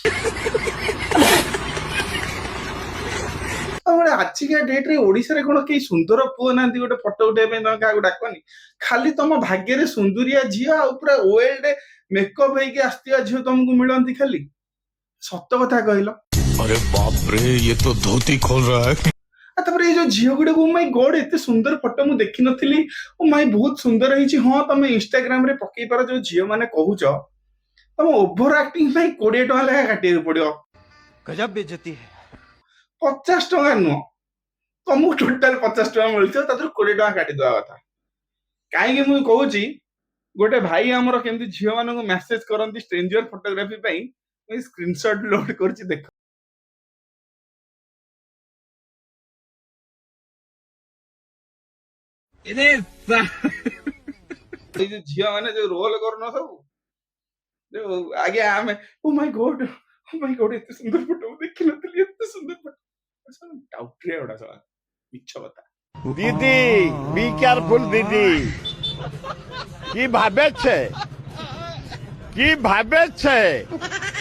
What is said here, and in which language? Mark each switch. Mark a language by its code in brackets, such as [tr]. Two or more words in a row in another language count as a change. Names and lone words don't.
[or] ଆଜିକା ଡେଟ୍ ରେ ଓଡିଶାରେ କଣ କେହି ସୁନ୍ଦର ପୁଅ ନାହାନ୍ତି ଗୋଟେ ଫଟୋ ଉଠେଇବା ପାଇଁ ତମେ କାହାକୁ ଡାକନି? ଖାଲି ତମ ଭାଗ୍ୟରେ ସୁନ୍ଦରିଆ ଝିଅ ଆଉ ପୁରା [en] world makeup [or] ହେଇକି ଆସିଥିବା ଝିଅ ତମକୁ ମିଳନ୍ତି ଖାଲି। ସତ କଥା କହିଲ। [hi] अरे बाप रे, ये तो धोती खोल रहा है। [or] ତାପରେ ଏଇ ଯୋଉ ଝିଅ ଗୁଡାକୁ, [en] oh my god, [or] ଏତେ ସୁନ୍ଦର ଫଟୋ ମୁଁ ଦେଖିନଥିଲି, [en] oh my [or] ବହୁତ ସୁନ୍ଦର ହେଇଛି। ହଁ, ତମେ ଇନଷ୍ଟାଗ୍ରାମ ରେ ପକେଇ ପାର, ଯୋଉ ଝିଅ ମାନେ କହୁଛ, ତମ [en] over acting [or] ପାଇଁ 20 ଟଙ୍କା ଲେଖା କାଟିବାକୁ ପଡିବ। [hi] गजब बेइज्जती है। [or] 50 ଟଙ୍କା ନୁହଁ, ତମକୁ ଟୋଟାଲ 50 ଟଙ୍କା ମିଳୁଥିବ, ତା ଦେହରୁ 20 ଟଙ୍କା କାଟିଦବା କଥା। କାହିଁକି ମୁଁ କହୁଛି, ଗୋଟେ ଭାଇ ଆମର କେମିତି ଝିଅ ମାନଙ୍କୁ ମେସେଜ କରନ୍ତି [en] stranger photography [or] ପାଇଁ, ମୁଁ [en] screenshot load [or] କରୁଛି, ଦେଖ। ଏଇ ଯୋଉ ଝିଅ ମାନେ ଯୋଉ ରୋଲ କରୁନ ସବୁ, ଯୋଉ ଆଜ୍ଞା ଆମେ, [en] oh my god, oh my god, [or] ଏତେ ସୁନ୍ଦର ଫଟୋ ମୁଁ ଦେଖିନଥିଲି, ଏତେ ସୁନ୍ଦର ଫଟୋ। ଡାଉଟରିଆ ଗୁଡା ସବୁ ମିଛ କଥା। दीदी बी केयरफुल दीदी की भावे छे